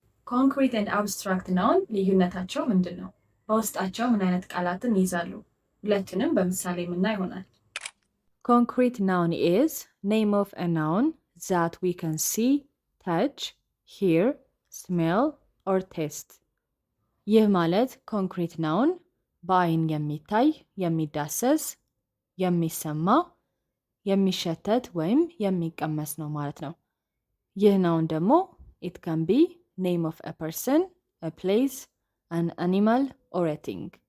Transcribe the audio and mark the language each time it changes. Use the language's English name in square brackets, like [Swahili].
[Amharic] ኮንክሪት ኤንድ አብስትራክት ናውን ልዩነታቸው ምንድን ነው? በውስጣቸው ምን አይነት ቃላትን ይይዛሉ? ሁለቱንም በምሳሌ የምናይ ይሆናል። [English] Concrete noun is name of a noun that we can see, touch, hear, smell or taste. [Amharic] ይህ ማለት ኮንክሪት ናውን በአይን የሚታይ፣ የሚዳሰስ፣ የሚሰማ፣ የሚሸተት ወይም የሚቀመስ ነው ማለት ነው። ይህ ናውን ደግሞ [English] it can be name of a person, a place, an animal or a thing.